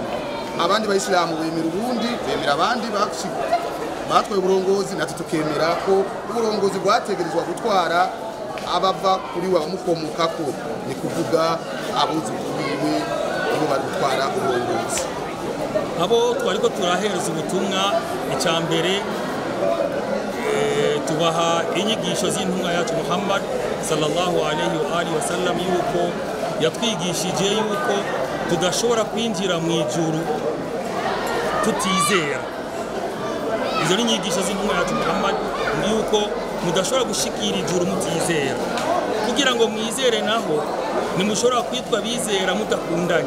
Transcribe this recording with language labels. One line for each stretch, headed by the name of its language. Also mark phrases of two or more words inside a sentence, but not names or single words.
Rundi: Abandi bayisilamu bemera ubundi, bemera abandi batwaye uburongozi, natwe tukemera ko uburongozi bwategerezwa gutwara abava kuri wa mukomokako, ni kuvuga abuzukuru biwe nibo bari gutwara uburongozi. Abo twariko turahereza ubutumwa icyambere tubaha inyigisho z'intumwa yacu Muhammad
Arabic: صلى الله عليه وآله وسلم
Rundi: yuko yatwigishije yuko tudashobora kwinjira mu ijuru tutizera. Izo ni inyigisho z'intumwa yacu Muhammad yuko mudashobora gushikira ijuru mutizera. Kugira ngo mwizere naho nimushobora kwitwa bizera mudakundanye.